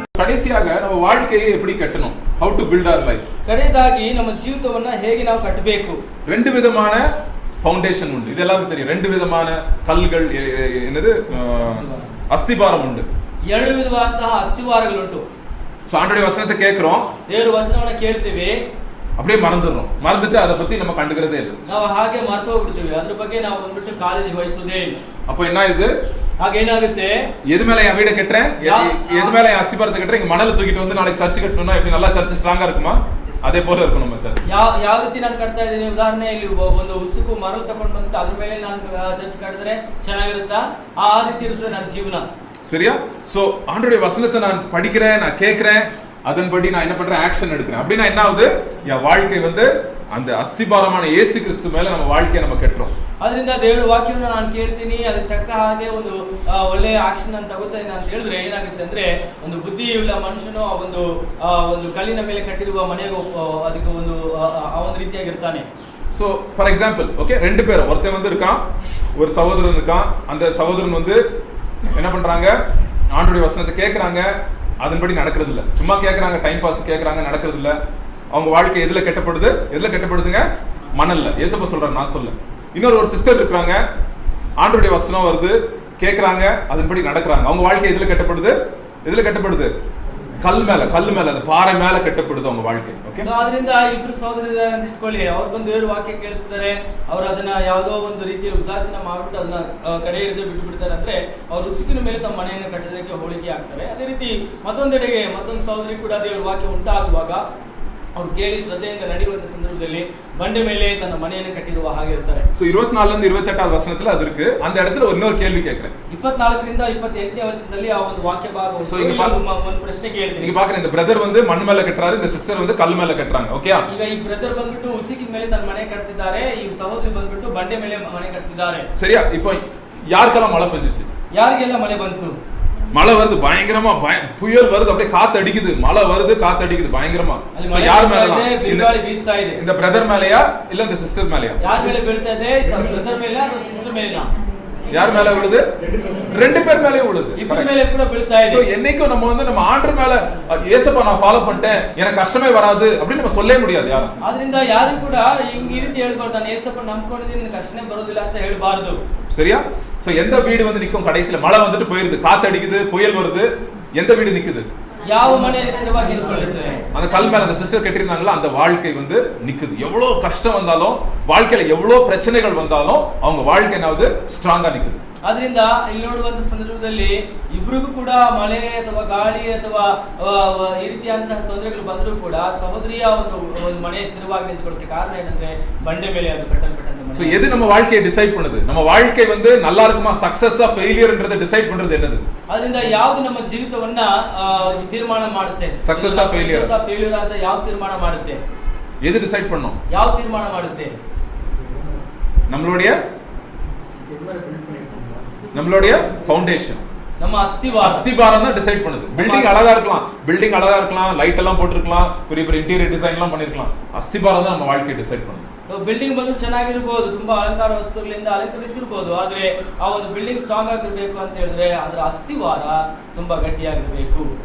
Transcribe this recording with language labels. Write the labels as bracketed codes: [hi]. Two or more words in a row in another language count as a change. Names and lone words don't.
[ta] கடைசியாக நம்ம வாழ்க்கையை எப்படி கட்டணும், [en] how to build our life. [kn] ಕಡೆಯದಾಗಿ ನಮ್ಮ ಜೀವಿತವನ್ನ ಹೇಗೆ ನಾವು ಕಟ್ಟಬೇಕು. [ta] ரெண்டு விதமான ஃபவுண்டேஷன் உண்டு, இது எல்லாருக்கும் தெரியும். ரெண்டு விதமான கல்கள், என்னது, அஸ்திபாரம் உண்டு. [kn] ಎರಡು ವಿಧವಾದಂತಹ ಅಸ್ತಿವಾರಗಳುಂಟು. [ta] சோ ஆண்டவருடைய வசனத்தை கேக்குறோம், [kn] ದೇವರ ವಚನವನ್ನ ಕೇಳ್ತೀವಿ, [ta] அப்படியே மறந்துடுறோம். மறந்துட்டு அதை பத்தி நம்ம கண்டுக்கிறதே இல்லை. [kn] ನಾವು ಹಾಗೆ ಮರೆತು ಹೋಗ್ಬಿಡ್ತೀವಿ, ಅದ್ರ ಬಗ್ಗೆ ನಾವು ಬಂದ್ಬಿಟ್ಟು ಕಾಳಜಿ ವಹಿಸೋದೇ ಇಲ್ಲ. [ta] அப்ப என்ன இது, [kn] ಹಾಗೆ ಏನಾಗುತ್ತೆ, [ta] எது மேல என் வீட கட்டுறேன், எது மேல என் அஸ்திபாரத்தை கட்டுறேன், இங்க மணல தூக்கிட்டு வந்து நாளைக்கு சர்ச் கட்டணும்னா எப்படி நல்லா சர்ச் ஸ்ட்ராங்கா இருக்குமா, அதே போல இருக்கும் நம்ம சர்ச். [kn] ಯಾವ ರೀತಿ ನಾನು ಕಟ್ತಾ ಇದ್ದೀನಿ, ಉದಾಹರಣೆ ಇಲ್ಲಿ ಒಂದು ಉಸುಕು ಮರಳು ತಗೊಂಡು ಬಂದು ಅದ್ರ ಮೇಲೆ ನಾನು ಚರ್ಚ್ ಕಟ್ಟಿದ್ರೆ ಚೆನ್ನಾಗಿರುತ್ತಾ, ಆ ರೀತಿ ಇರ್ತದೆ ನನ್ನ ಜೀವನ. [ta] சரியா? சோ ஆண்டவருடைய வசனத்தை நான் படிக்கிறேன், நான் கேட்கிறேன், அதன்படி நான் என்ன பண்றேன், ஆக்ஷன் எடுக்கிறேன். அப்படின்னா என்ன ஆகுது, என் வாழ்க்கை வந்து அந்த அஸ்திபாரமான இயேசு கிறிஸ்து மேல நம்ம வாழ்க்கையை நம்ம கட்டுறோம். [kn] ಅದರಿಂದ ದೇವರ ವಾಕ್ಯವನ್ನು ನಾನು ಕೇಳ್ತೀನಿ, ಅದಕ್ಕೆ ತಕ್ಕ ಹಾಗೆ ಒಂದು ಒಳ್ಳೆಯ ಆಕ್ಷನ್ ನಾನು ತಗೋತೇನೆ ಅಂತ ಹೇಳಿದ್ರೆ ಏನಾಗುತ್ತೆ ಅಂದ್ರೆ, ಒಂದು ಬುದ್ಧಿಯುಳ್ಳ ಮನುಷ್ಯನು ಒಂದು ಕಲ್ಲಿನ ಮೇಲೆ ಕಟ್ಟಿರುವ ಮನೆಗೆ ಅದಕ್ಕೆ ಒಂದು ರೀತಿಯಾಗಿರ್ತಾನೆ. [en] so for example, [ta] ஓகே, ரெண்டு பேரும், ஒருத்தன் வந்து இருக்கான், ஒரு சகோதரன் இருக்கான். அந்த சகோதரன் வந்து என்ன பண்றாங்க, ஆண்டவருடைய வசனத்தை கேட்கறாங்க, அதன்படி நடக்கிறது இல்லை. சும்மா கேட்கறாங்க, [en] time pass [ta] கேட்கறாங்க, நடக்கிறது இல்லை. அவங்க வாழ்க்கை எதுல கட்டப்படுதுங்க, மணல்ல. ஏசப்பா சொல்றாரு, நான் சொல்ல. ஒரு சிஸ்டர் இருக்காங்க, ஆண்டவருடைய வசனம் வருது, கேட்கறாங்க, அதன்படி நடக்கிறாங்க. அவங்க வாழ்க்கை எதுல கட்டப்படுது, கல் மேல, அந்த பாறை மேல கட்டப்படுது அவங்க வாழ்க்கை. [kn] ಓಕೆ, ಅದರಿಂದ ಇಬ್ರು ಸಹೋದರರಿದ್ದಾರೆ ಅಂತ ಇಟ್ಕೊಳ್ಳಿ, ಅವ್ರು ಬಂದು ದೇವರ ವಾಕ್ಯ ಕೇಳ್ತಿದ್ದಾರೆ, ಅವ್ರು ಅದನ್ನ ಯಾವುದೋ ಒಂದು ರೀತಿಯಲ್ಲಿ ಉದಾಸೀನ ಮಾಡ್ಬಿಟ್ಟು ಅದನ್ನ ಕಡೆ ಹಿಡಿದು ಬಿಟ್ಟು ಬಿಡ್ತಾರೆ. ಅಂದ್ರೆ ಅವ್ರು ಉಸುಕಿನ ಮೇಲೆ ತಮ್ಮ ಮನೆಯನ್ನು ಕಟ್ಟೋದಕ್ಕೆ ಹೋಲಿಕೆ ಆಗ್ತಾರೆ. ಅದೇ ರೀತಿ ಮತ್ತೊಂದೆಡೆಗೆ ಮತ್ತೊಂದು ಸಹೋದರಿ ಕೂಡ ದೇವರ ವಾಕ್ಯ ಉಂಟಾಗುವಾಗ ಅವ್ರು ಕೇಳಿ ಶ್ರದ್ಧೆಯಿಂದ ನಡೆಯುವಂತ ಸಂದರ್ಭದಲ್ಲಿ ಬಂಡೆ ಮೇಲೆ ತನ್ನ ಮನೆಯನ್ನು ಕಟ್ಟಿರುವ ಹಾಗೆ ಇರ್ತಾರೆ. [ta] சோ 24 28 வசனத்துல அது இருக்கு. அந்த இடத்துல இன்னொரு கேள்வி கேக்குறேன். [kn] 24ರಿಂದ 28ನೇ ವಚನದಲ್ಲಿ ಆ ಒಂದು ವಾಕ್ಯ ಭಾಗ ಒಂದು ಪ್ರಶ್ನೆ ಕೇಳ್ತೀನಿ. [ta] நீங்க பாக்குறீங்க, இந்த பிரதர் வந்து மண் மேல கட்டறாரு, இந்த சிஸ்டர் வந்து கல் மேல கட்டறாங்க. ஓகே, [kn] ಈಗ ಈ ಬ್ರದರ್ ಬಂದ್ಬಿಟ್ಟು ಉಸುಕಿನ ಮೇಲೆ ತನ್ನ ಮನೆ ಕಟ್ತಿದ್ದಾರೆ, ಈ ಸಹೋದರಿ ಬಂದ್ಬಿಟ್ಟು ಬಂಡೆ ಮೇಲೆ ಮನೆ ಕಟ್ತಿದ್ದಾರೆ. [ta] சரியா? இப்போ யாருக்கெல்லாம் மழை பெஞ்சிச்சு, [kn] ಯಾರಿಗೆಲ್ಲ ಮಳೆ ಬಂತು, [ta] மழை வருது, பயங்கரமா புயல் வருது, அப்படியே காத்து அடிக்குது, மழை வருது, காத்து அடிக்குது பயங்கரமா. யார் மேல, இந்த பிரதர் மேலயா இல்ல இந்த சிஸ்டர் மேலயா? யார் மேல [kn] ಬೀಳ್ತಾ ಇದೆ, ಬ್ರದರ್ மேல ಅಥವಾ ಸಿಸ್ಟರ್ ಮೇಲಾ? [ta] யார் மேல விழுது, ரெண்டு பேர் மேலயும் விழுது, [kn] ಇಬ್ರೆ ಮೇಲೆ ಕೂಡ ಬೀಳ್ತಾ ಇದೆ. [ta] சோ என்னைக்கும் நம்ம ஆண்டவர் மேல இயேசுவை நான் ஃபாலோ பண்ணிட்டேன், எனக்கு கஷ்டமே வராது அப்படி நம்ம சொல்லவே முடியாது யாரும். [kn] ಅದರಿಂದ ಯಾರು ಕೂಡ ಈ ರೀತಿ ಹೇಳಬಾರದು, ನಾನು இயேசுவை ನಂಬಿಕೊಂಡಿದ್ದೀನಿ, ನನಗೆ ಕಷ್ಟನೇ ಬರೋದಿಲ್ಲ ಅಂತ ಹೇಳಬಾರದು. [ta] சரியா? சோ எந்த வீடு வந்து நிக்கும், கடைசில மழை வந்துட்டு போயிருது, காத்து அடிக்குது, புயல் வருது, எந்த வீடு நிக்குது, [kn] ಯಾವ ಮನೆ ಸ್ಥಿರವಾಗಿ ನಿಂತ್ಕೊಳ್ಳುತ್ತೆ, [ta] அந்த கல் மேல அந்த சிஸ்டர் கட்டிருந்தாங்களா அந்த வாழ்க்கை வந்து நிக்குது. எவ்வளவு கஷ்டம் வந்தாலும், வாழ்க்கையில எவ்வளவு பிரச்சனைகள் வந்தாலும் அவங்க வாழ்க்கை என்னாவது ஸ்ட்ராங்கா நிக்குது. [kn] ಅದರಿಂದ ಇಲ್ಲಿ ನೋಡುವಂತ ಸಂದರ್ಭದಲ್ಲಿ ಇಬ್ಬರಿಗೂ ಕೂಡ ಮಳೆ ಅಥವಾ ಗಾಳಿ ಅಥವಾ ಈ ರೀತಿಯಂತಹ ತೊಂದರೆಗಳು ಬಂದರೂ ಕೂಡ ಸಹೋದರಿಯ ಒಂದು ಮನೆ ಸ್ಥಿರವಾಗಿ ನಿಂತುಕೊಳ್ಳಕ್ಕೆ ಕಾರಣ ಏನಂದ್ರೆ ಬಂಡೆ ಮೇಲೆ ಅದು ಕಟ್ಟಲ್ಪಟ್ಟಂತ ಮನೆ. [ta] சோ எது நம்ம வாழ்க்கையை டிசைட் பண்ணுது, நம்ம வாழ்க்கை வந்து நல்லா இருக்குமா, சக்சஸா ஃபெயிலியர்ன்றதை டிசைட் பண்றது என்னது? [kn] ಅದರಿಂದ ಯಾವುದು ನಮ್ಮ ಜೀವಿತವನ್ನ ತೀರ್ಮಾನ ಮಾಡುತ್ತೆ, [ta] சக்சஸா ஃபெயிலியர் [kn] ಅಂತ ಯಾವ ತೀರ್ಮಾನ ಮಾಡುತ್ತೆ, [ta] எது டிசைட் பண்ணோம், [kn] ಯಾವ ತೀರ್ಮಾನ ಮಾಡುತ್ತೆ? [ta] நம்மளுடைய ஃபவுண்டேஷன், நம்ம அஸ்திபாரம் தான் டிசைட் பண்ணுது. பில்டிங் அழகா இருக்கலாம், லைட் எல்லாம் போட்டுருக்கலாம், பெரிய பெரிய [en] interior design [ta] எல்லாம் பண்ணிருக்கலாம், அஸ்திபாரம் தான் நம்ம வாழ்க்கையை டிசைட் பண்ணுது. [kn] ಬಿಲ್ಡಿಂಗ್ ಬಂದು ಚೆನ್ನಾಗಿರ್ಬೋದು, ತುಂಬಾ ಅಲಂಕಾರ ವಸ್ತುಗಳಿಂದ ಅಲಂಕರಿಸಿರ್ಬೋದು, ಆದ್ರೆ ಆ ಒಂದು [en] building strong [kn] ಆಗಿರ್ಬೇಕು ಅಂತ ಹೇಳಿದ್ರೆ ಅದರ ಅಸ್ತಿವಾರ ತುಂಬಾ ಗಟ್ಟಿಯಾಗಿರ್ಬೇಕು.